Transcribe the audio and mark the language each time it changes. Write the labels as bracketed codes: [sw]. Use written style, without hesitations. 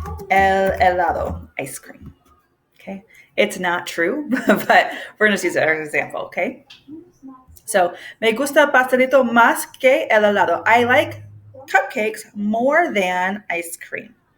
[en] el helado, ice cream. Okay, it's not true, but we're going to use it as an example. Okay, so [es] me gusta el pastelito más que el helado. [en] I like cupcakes more than ice cream.